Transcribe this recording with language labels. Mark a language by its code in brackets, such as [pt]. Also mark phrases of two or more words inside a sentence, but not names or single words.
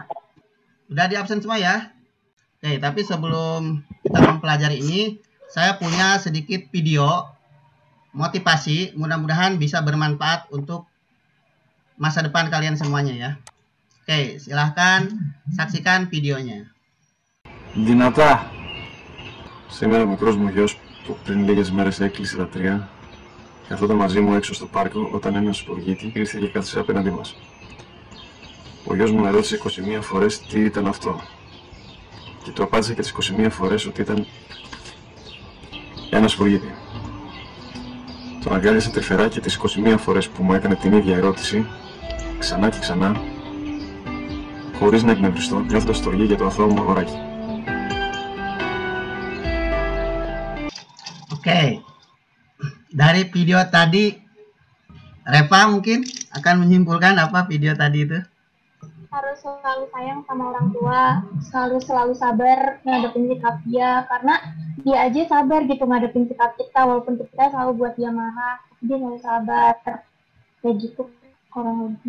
[id] udah di absen semua ya? Oke, tapi sebelum kita mempelajari ini, saya punya sedikit video motivasi. Mudah-mudahan bisa bermanfaat untuk masa depan kalian semuanya ya. Oke, silahkan saksikan videonya. [el] Δυνατά. Σήμερα ο μικρός μου γιος που πριν λίγες μέρες έκλεισε τα τρία καθόταν μαζί μου έξω στο πάρκο όταν ένας σπουργίτη ήρθε και κάθισε απέναντί μας. Ο γιος μου με ρώτησε 21 φορές τι ήταν αυτό και του απάντησε και τις 21 φορές ότι ήταν ένα σπουργίτη. Τον αγκάλιασε τρυφερά και τις 21 φορές που μου έκανε την ίδια ερώτηση ξανά και ξανά χωρίς να εκνευριστώ, νιώθοντας στοργή για το αθώο μου αγοράκι. [id] Oke, dari video tadi, Reva mungkin akan menyimpulkan apa video tadi itu? Harus selalu sayang sama orang tua, selalu sabar ngadepin sikap dia, karena dia aja sabar gitu ngadepin sikap kita, walaupun kita selalu buat dia marah, dia selalu sabar, kayak gitu kurang lebih.